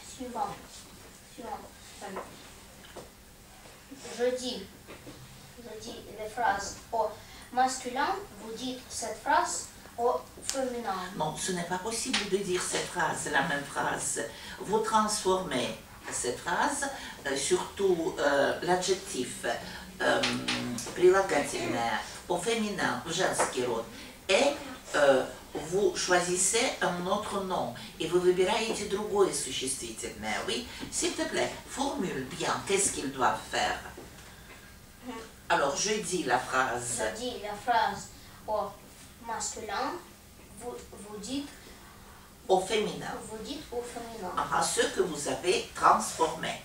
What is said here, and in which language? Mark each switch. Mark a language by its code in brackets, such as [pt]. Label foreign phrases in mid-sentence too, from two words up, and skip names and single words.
[fr] Je dis les phrases au masculin, vous dites cette phrase au féminin. Non, ce n'est pas possible de dire cette phrase, la même phrase. Vous transformez cette phrase, surtout l'adjectif прилагательное au féminin, [ru] женский род, [fr] et vous choisissez un autre nom et vous [ru] выбираете другое существительное. [fr] Oui, s'il te plaît, formule bien qu'est-ce qu'ils doivent faire. Alors, je dis la phrase. Je dis la phrase au masculin, vous dites Au féminin. au féminin. À ce que vous avez transformé.